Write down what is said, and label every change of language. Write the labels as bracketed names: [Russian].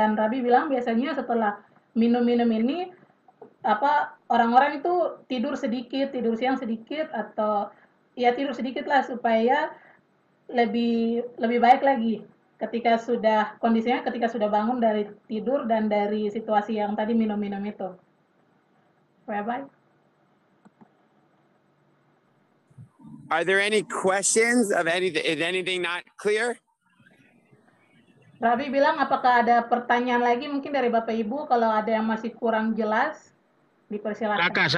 [Indonesian] Dan Rabi bilang biasanya setelah minum-minum ini orang-orang itu tidur sedikit, tidur siang sedikit, atau ya tidur sedikit lah supaya lebih baik lagi ketika sudah bangun dari tidur dan dari situasi yang tadi minum-minum itu. [English] Rabbi? Are there any questions of anything? Is anything not clear? [Indonesian] Rabbi bilang apakah ada pertanyaan lagi mungkin dari Bapak Ibu, kalau ada yang masih kurang jelas dipersilakan.